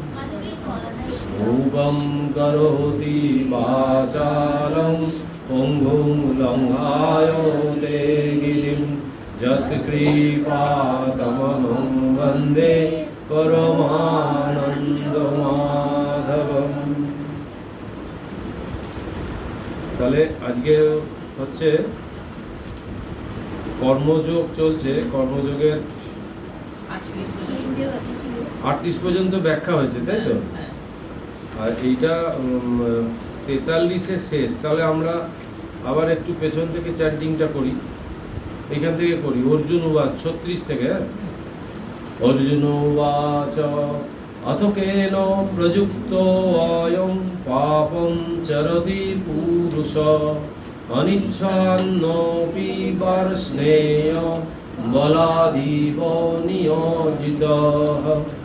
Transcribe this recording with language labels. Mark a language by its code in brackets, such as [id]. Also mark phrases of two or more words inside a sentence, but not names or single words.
[sa] रूपं करोति वाचालं पङ्गुं लङ्घायते गिरिं यत्कृपातमहं वन्दे परमानन्दमाधवम्। [bn] তাহলে আজকে হচ্ছে কর্মযোগ চলছে। কর্মযোগের 38 পর্যন্ত ব্যাখ্যা হয়েছে, তাই তো? আর এইটা 43-এ শেষ। তাহলে আমরা আবার একটু পেছন থেকে চ্যান্টিংটা করি, এখান থেকে করি। অর্জুন উবাচ 36 থেকে। [sa] অর্জুন উবাচ अथ केन प्रयुक्तो अयं पापं चरति पुरुष अनिच्छन्नोऽपि वर्ष्णेय बलादिव नियोजितः।